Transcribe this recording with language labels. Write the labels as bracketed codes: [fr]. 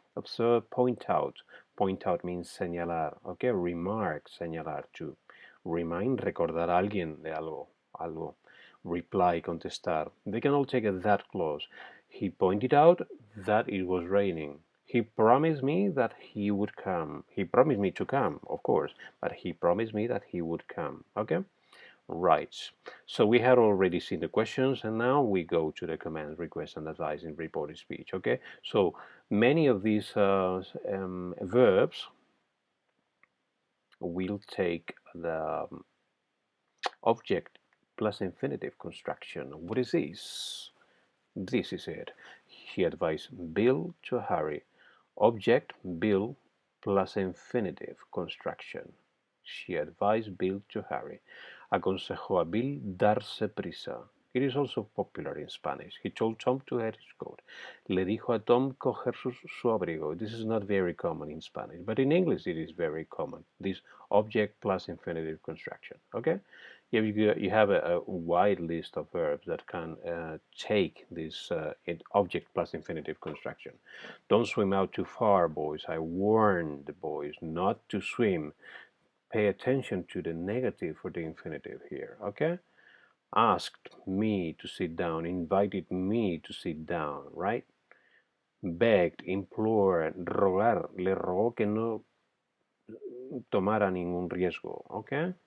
[en] Observe, point out. Point out means señalar. Okay, remark, [es] señalar too. Remind, recordar a alguien de algo. [en] reply, contestar. They can all take that clause. He pointed out that it was raining. He promised me that he would come. He promised me to come, of course, but he promised me that he would come. Okay? Right. So we had already seen the questions, and now we go to the commands, request, and advice in reported speech. Okay? So many of these verbs will take the object plus infinitive construction. What is this? This is it. He advised Bill to hurry. Object Bill plus infinitive construction. She advised Bill to hurry. [es] Aconsejó a Bill darse prisa. [en] It is also popular in Spanish. He told Tom to get his coat. [es] Le dijo a Tom coger su abrigo. [en] This is not very common in Spanish, but in English it is very common. This object plus infinitive construction. Okay? You have a wide list of verbs that can take this object plus infinitive construction. Don't swim out too far, boys. I warn the boys not to swim. Pay attention to the negative for the infinitive here, okay? Asked me to sit down, invited me to sit down, right? Begged, implored, [es] rogar, le rogó que no tomara ningún riesgo, okay?